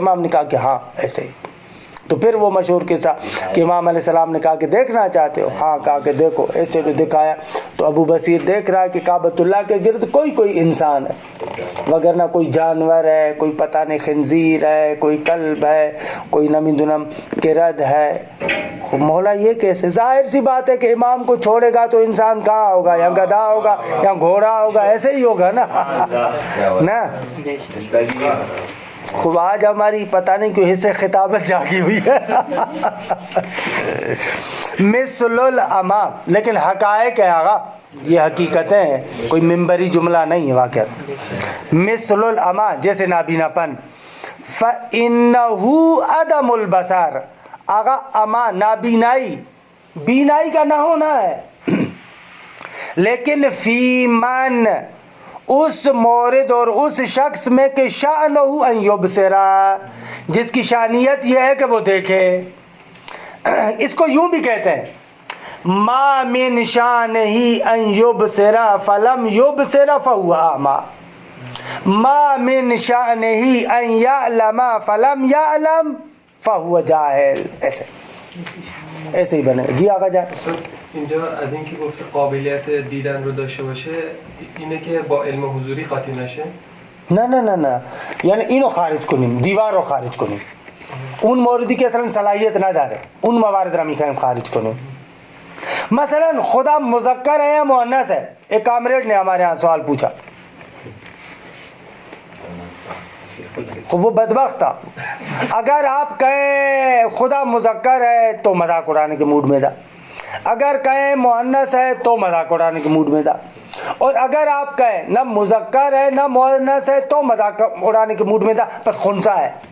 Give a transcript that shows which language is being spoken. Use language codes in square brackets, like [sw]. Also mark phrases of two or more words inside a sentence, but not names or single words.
[ur] امام نے کہا کہ ہاں ایسے ہی. تو پھر وہ مشہور قصہ کہ امام علیہ السلام نے کہا کہ دیکھنا چاہتے ہو؟ ہاں. کہا کہ دیکھو. ایسے تو دکھایا تو ابو بصیر دیکھ رہا ہے کہ کعبۃ اللہ کے گرد کوئی انسان ہے, وگرنہ کوئی جانور ہے, کوئی پتہ نہیں خنزیر ہے, کوئی کلب ہے, کوئی [fa] نمی دنم کرد [ur] ہے. مولا یہ کیسے؟ ظاہر سی بات ہے کہ امام کو چھوڑے گا تو انسان کہاں ہوگا, یا گدھا ہوگا یا گھوڑا ہوگا, ایسے ہی ہوگا نا نا. خوب آج ہماری پتہ نہیں کیوں حصے خطابت جاگی ہوئی ہے. [ar] مثل الاما, [ur] لیکن حقائق ہے آغا, یہ حقیقتیں ہیں, کوئی منبری جملہ نہیں ہے واقعہ. [ar] مثل الاما, [ur] جیسے نابینا پن. [ar] فَإِنَّهُ عَدَمُ الْبَصَرِ, [fa] آغا اما نابینائی, [ur] بینائی کا نہ ہونا ہے, لیکن [ar] فی من, [ur] اس مورد اور اس شخص میں کہ [ar] شأنہ ان یبصرا, [ur] جس کی شانیت یہ ہے کہ وہ دیکھے. اس کو یوں بھی کہتے ہیں [ar] ما من شانہ ان یبصرا فلم یبصر فہو اعمی, ما من شانہ ان یعلم فلم یعلم فہو جاہل. [ur] ایسے ہی بنے. جی آقا جان. [fa] اینجا از اینکه گفت قابلیت دیدن رو داشته باشه اینه که با علم حضوری قاطی نشه؟ نه یعنی اینو خارج کنیم, دیوار رو خارج کنیم. اون موردی که اصلا صلاحیت نداره اون موارد رو میخوایم خارج کنیم. [ur] مثلا خدا مذکر ہے یا مؤنث ہے؟ ایک کامریڈ نے ہمارے ہاں سوال پوچھا, خب وہ بدبخت تھا. اگر آپ کہیں خدا مذکر ہے تو مذاق اڑانے کے موڈ میں تھا, اگر کہیں مؤنث ہے تو مذاق اڑانے کے موڈ میں تھا, اور اگر آپ کہیں نہ مذکر ہے نہ مؤنث ہے تو مذاق اڑانے کے موڈ میں تھا, بس خنثی ہے.